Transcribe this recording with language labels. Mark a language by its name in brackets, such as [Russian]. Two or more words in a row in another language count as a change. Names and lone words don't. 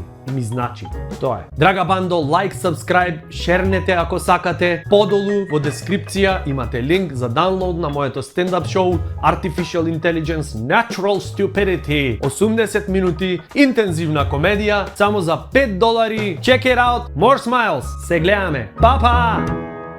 [Macedonian] Ми значи. Тоа е. Драга бандо, лайк, subscribe, шернете ако сакате. Подолу во дескрипција имате линк за даунлоад на моето стендап шоу Artificial Intelligence Natural Stupidity. 80 минути интензивна комедија само за $5. [English] Check it out. More smiles. [Macedonian] Се гледаме. Па па!